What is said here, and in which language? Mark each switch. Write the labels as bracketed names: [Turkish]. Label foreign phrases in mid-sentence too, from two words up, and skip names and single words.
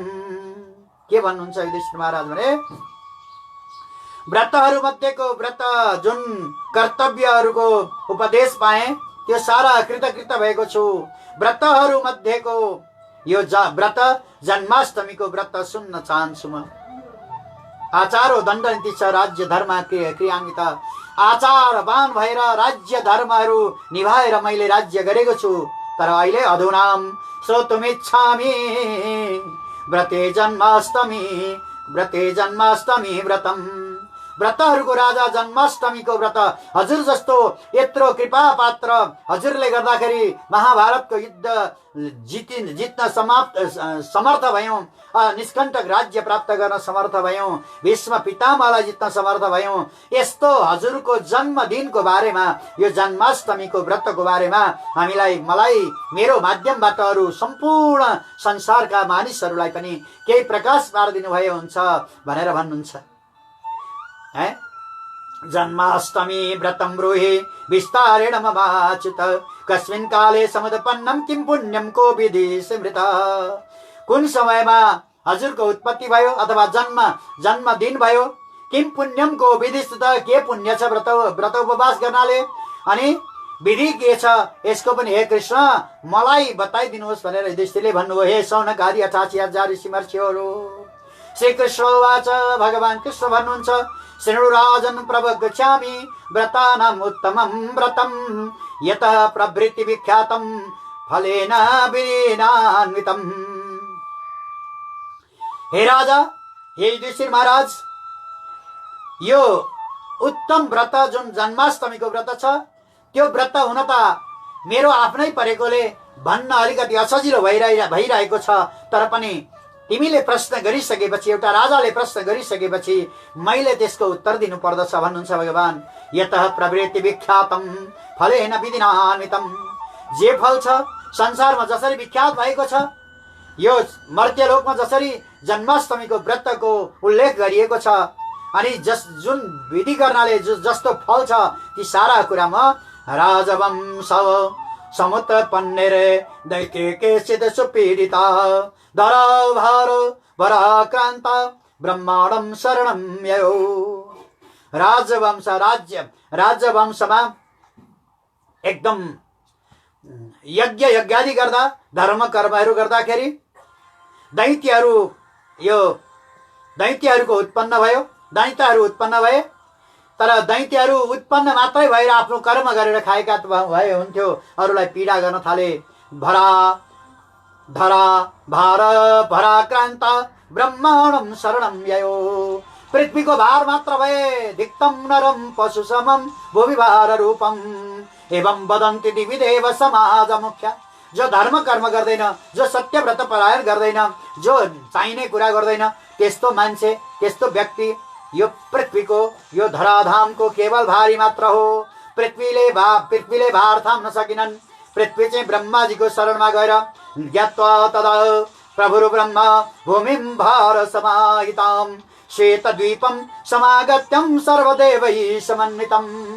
[Nepali] के भन्नुहुन्छ युधिष्ठिर महाराज भने, व्रतहरू मध्येको व्रत जुन कर्तव्यहरूको उपदेश पाए त्यो सारा कृतकृत भएको छु। व्रतहरू मध्येको यो व्रत जन्माष्टमीको व्रत सुन्न चाहन्छु म। [Sanskrit] आचारो दण्ड नीति छ राज्य धर्म क्रियान्वित। [Nepali] आचारवान भएर राज्य धर्महरू निभाएर मैले राज्य गरेको छु। तर अहिले [Sanskrit] अधुनाम श्रोतुमिच्छामि व्रते जन्माष्टमी व्रतम। [Nepali] व्रतहरूको राजा जन्माष्टमीको व्रत हजुर जस्तो यत्रो कृपा पात्र हजुरले गर्दाखेरि महाभारतको युद्ध जित्न समर्थ भयौं, निष्कण्टक राज्य प्राप्त गर्न समर्थ भयौं, भीष्म पितामहलाई जित्न समर्थ भयौं। यस्तो हजुरको जन्मदिनको बारेमा, यो जन्माष्टमीको व्रतको बारेमा मलाई मेरो माध्यमबाट अरू सम्पूर्ण संसारका मानिसहरूलाई पनि केही प्रकाश पारिदिनु भयो हुन्छ भनेर भन्नुहुन्छ। [Sanskrit] जन्माष्टमी व्रतम ब्रूहि विस्तारेण ममाच्युत कस्मिन् काले समुत्पन्नम किं पुण्यम को विधि स्मृत। [Nepali] कुन समयमा हजुरको उत्पत्ति भयो अथवा जन्मदिन भयो, [Sanskrit] किं पुण्यम को विधि स्मृत, [Nepali] के पुण्य छ व्रत उपवास गर्नाले, अनि विधि के छ यसको पनि हे कृष्ण मलाई बताइदिनुहोस् भनेर युधिष्ठिरले भन्नुभयो। हे सौनकादि 88,000 ऋषि महर्षिहरू। [Sanskrit] श्री कृष्ण वाच, [Nepali] भगवान कृष्ण भन्नुहुन्छ, [Sanskrit] शृणु राजन प्रवक्ष्यामि व्रतानाम् उत्तमं व्रतम यतः प्रवृत्ति विख्यातम फलेन विनान्वितम। [Nepali] हे राजा, हे युधिष्ठिर महाराज, यो उत्तम व्रत जुन जन्माष्टमीको व्रत छ त्यो व्रत हुन त मेरो आफ्नै परेकोले भन्न अलिकति असजिलो भइरहेको छ। तर पनि तिमीले प्रश्न गरिसकेपछि, एउटा राजाले प्रश्न गरिसकेपछि मैले त्यसको उत्तर दिनु पर्दछ भन्नुहुन्छ भगवान। [Sanskrit] यतः प्रवृत्ति विख्यातम फलेन विधिनान्वितम। [Nepali] जे फल छ संसारमा जसरी विख्यात भएको छ, यो मर्त्यलोकमा जसरी जन्माष्टमीको व्रतको उल्लेख गरिएको छ, अनि जुन विधि गर्नाले जस्तो फल छ, ती सारा कुरामा [Sanskrit] राजवंश समुत्पन्नेरे दैत्य केचित् सुपीडिता धराभार भराक्रान्त ब्रह्माण्डं शरणं ययो। [Nepali] राजवंशमा एकदम यज्ञादि गर्दा, धर्म कर्महरू गर्दाखेरि दैत्यहरूको उत्पन्न भयो, दैत्यहरू उत्पन्न भए। तर दैत्यहरू उत्पन्न मात्रै भएर आफ्नो कर्म गरेर खाएका भए हुन्थ्यो, अरूलाई पीडा गर्न थाले। [Sanskrit] धरा भार भराक्रान्त ब्रह्माण्डं शरणं ययो। [Nepali] पृथ्वीको भार मात्र भए, [Sanskrit] धिक्तं नरं पशु समं भुवि भार रूपम एवं वदन्ति दिविदेव समाज मुख्य। [Nepali] जो धर्म कर्म गर्दैन, जो सत्य व्रत परायण गर्दैन, जो चाहिने कुरा गर्दैन, त्यस्तो मान्छे, त्यस्तो व्यक्ति यो पृथ्वीको, यो धराधामको केवल भारी मात्र हो। पृथ्वीले भार थाम्न सकिनन्। पृथ्वी चाहिँ ब्रह्माजीको शरणमा गएर [Sanskrit] ज्ञात्वा तदा प्रभुरु ब्रह्म भूमिं भार समाहितां श्वेतद्वीपं समागत्यं सर्वदेवैः समन्वितम्।